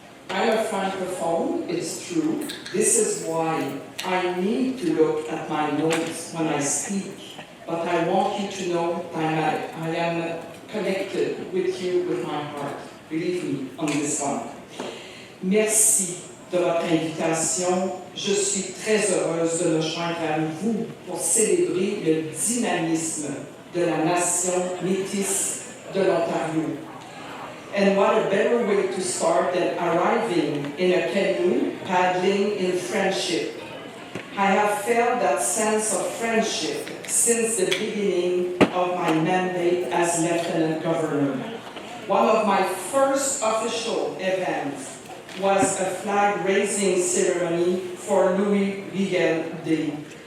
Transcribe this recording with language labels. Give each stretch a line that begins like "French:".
English: I'm a francophone, it's true. This is why I need to look at my notes when I speak. But I want you to know that I am connected with you with my heart. Believe me on this one.
French: Merci de votre invitation. Je suis très heureuse de me joindre à vous pour célébrer le dynamisme de la nation métisse de l'Ontario.
English: And what a better way to start than arriving in a canoe, paddling in friendship. I have felt that sense of friendship since the beginning of my mandate as Lieutenant Governor. One of my first official events was a flag-raising ceremony for Louis Riel Day.